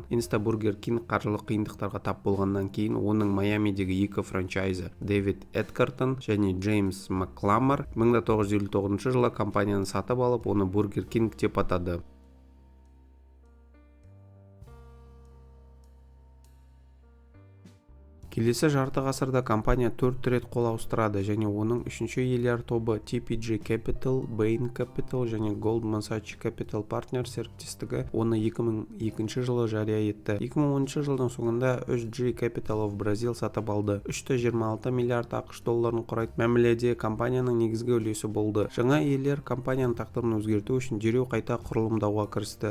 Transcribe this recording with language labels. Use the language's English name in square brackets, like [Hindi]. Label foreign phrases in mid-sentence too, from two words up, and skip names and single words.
[Kazakh] Insta Burger King қаржылық қиындықтарға тап болғаннан кейін оның Майамидегі екі франчайзі Дэвид Эдгартон және Джеймс Макламар 1959 жылы компанияны сатып алып, оны Burger King деп атады. Келесі жарты ғасырда компания 4 рет қол ауыстырады және оның үшінші иелер тобы TPG Capital, Bain Capital және Goldman Sachs Capital Partners серіктестігі оны 2002 жылы жария етті. 2010 жылдың соңында HG Capital of Brazil сатып алды. 3,26 миллиард ақш долларын құрайтын мәміледе компанияның негізгі үлесі болды. Жаңа иелер компанияның тағдырын өзгерту үшін дереу қайта құрылымдауға кірісті.